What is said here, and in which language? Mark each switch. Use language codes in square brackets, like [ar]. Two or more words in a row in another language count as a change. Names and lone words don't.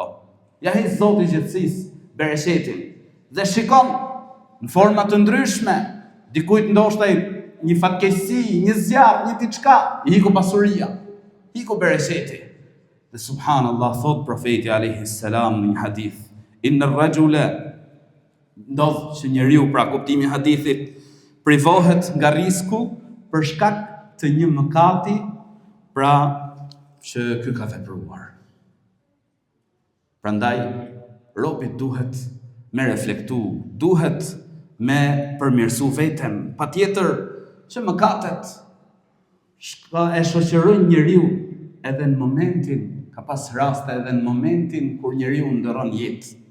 [sq] Ja hi Zoti i gjithësisë bereqetin dhe shikon në forma të ndryshme, dikujt ndoshta një fatkeqësi, një zjarr, një diçka, i hiku pasuria, hiku bereqeti. Dhe subhanallahu thot profeti alayhi salam në një hadith, [ar] إن الرجل, [sq] ndodh që njeriu pra kuptimi i hadithit privohet nga risku për shkak të një mëkati pra që ky ka vepruar. Prandaj robi duhet me reflektu, duhet me përmirësu veten, patjetër që mëkatet e shoqërojnë njeriu edhe në momentin, ka pas raste edhe në momentin kur njeriu ndërron jetë.